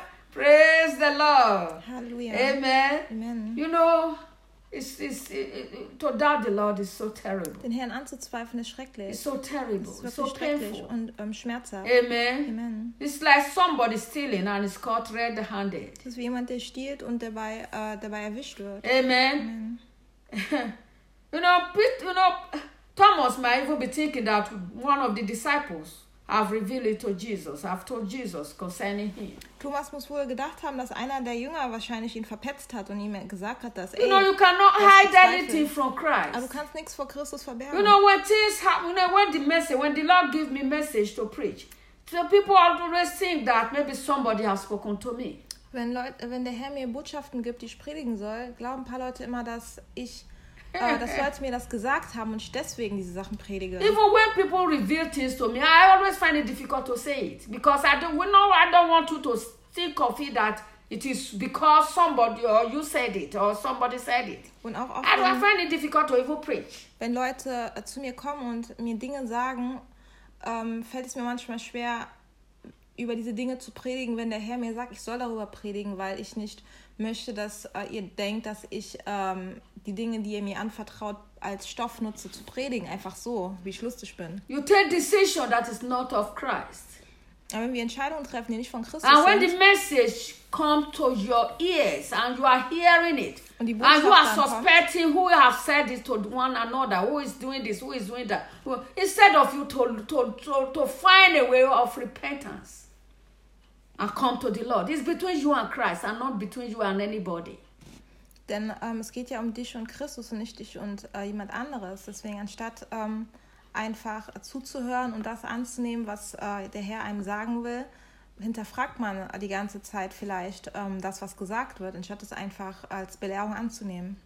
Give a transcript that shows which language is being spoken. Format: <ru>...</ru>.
<en>Praise the Lord. Hallelujah. Amen. Amen. You know, to doubt the Lord is so terrible.</en> <de>Den Herrn anzuzweifeln ist schrecklich.</de> <en>It's so terrible.</en> <de>Es ist so schrecklich und schmerzhaft.</de> <en>Amen. Amen. It's like somebody stealing and is caught red-handed.</en> <de>Es ist wie jemand, der stiehlt und dabei erwischt wird.</de> <en>Amen. Amen. You know, Thomas might even be thinking that one of the disciples have revealed it to Jesus. I've told Jesus concerning him.</en> <de>Thomas muss wohl gedacht haben, dass einer der Jünger wahrscheinlich ihn verpetzt hat und ihm gesagt hat, dass</de> <en>you know, you cannot hide anything from Christ.</en> <de>Aber du kannst nichts vor Christus verbergen.</de> <en>You know, when things happen, you know, when the Lord gives me message to preach, the people always think that maybe somebody has spoken to me.</en> <de>Wenn der Herr mir Botschaften gibt, die ich predigen soll, glauben ein paar Leute immer, dass ich dass Leute mir das gesagt haben und ich deswegen diese Sachen predige.</de> <en>Even when people reveal things to me, I always find it difficult to say it. Because I don't want you to think of it that it is because somebody or you said it or somebody said it.</en> <de>Und auch oft,</de> <en>I find it difficult to even preach.</en> <de>Wenn Leute zu mir kommen und mir Dinge sagen, fällt es mir manchmal schwer, über diese Dinge zu predigen, wenn der Herr mir sagt, ich soll darüber predigen, weil ich nicht möchte, dass ihr denkt, dass ich die Dinge, die ihr mir anvertraut, als Stoff nutze, zu predigen, einfach so, wie ich lustig bin.</de> <en>You take decision that is not of Christ.</en> <de>Aber wenn wir Entscheidungen treffen, die nicht von Christus</de> <en>and when the message come to your ears and you are hearing it,</en> <de>und die Botschaft</de> <en>and you are suspecting who has said it to one another, who is doing this, who is doing that, instead of you to find a way of repentance and come to the Lord, it's between you and Christ and not between you and anybody.</en> <de>Denn es geht ja um dich und Christus und nicht dich und jemand anderes. Deswegen anstatt einfach zuzuhören und das anzunehmen, was der Herr einem sagen will, hinterfragt man die ganze Zeit vielleicht das, was gesagt wird, anstatt es einfach als Belehrung anzunehmen.</de>